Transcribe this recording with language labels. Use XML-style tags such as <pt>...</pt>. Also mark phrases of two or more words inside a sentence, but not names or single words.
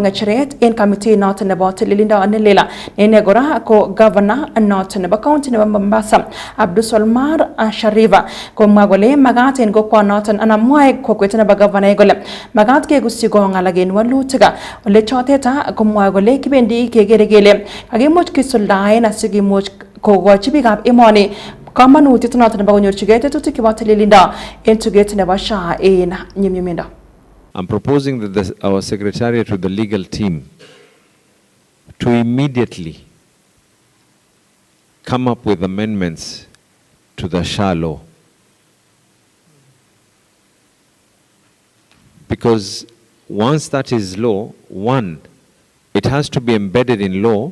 <kln>ngecheret en committee noton nebo tililindo nelela ne kora ko governor noton nebo county nebo Mombasa Abdulswamad Sharifa komwa kole magat en kokwonoton anan mwoe kokwet nebo governor kole magat kekusyi konga alak en walutik ole choteta komwa kole kibendi kekere kele kakimuch kisuldaen asikimuch kokochi biikab emoni kamanutiet noton nebo konyorchigei tetutik chebo tililindo en tuget nebo SHA en nyumnyumindo.</kln> <en>I'm proposing that our secretariat with the legal team to immediately come up with amendments to the SHA law. Because once that is law, one, it has to be embedded in law.</en>